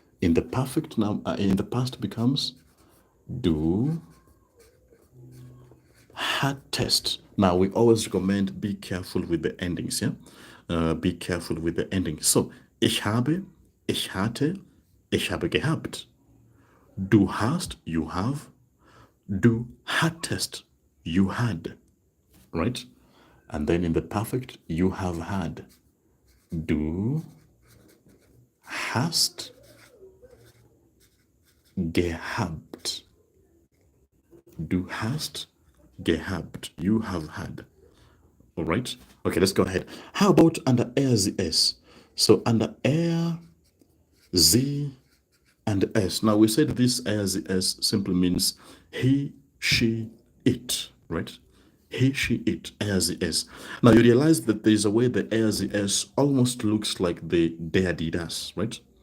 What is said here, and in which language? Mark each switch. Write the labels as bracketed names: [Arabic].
[English] In the perfect now, in the past becomes du hattest. Now we always recommend be careful with the endings, yeah? Be careful with the endings. [German] So, ich habe, ich hatte, ich habe gehabt. [English] Du hast, you have. Du hattest, you had. Right? And then in the perfect, you have had. [German] Du hast gehabt. Du hast gehabt. You have had. [English] All right. Okay, let's go ahead. How about under er, sie, es? So under er, sie, and es. Now we said this er, sie, es simply means he, she, it, right? He, she, it, er, sie, es. Now you realize that there is a way the er, sie, es almost looks like the der, die, das, right?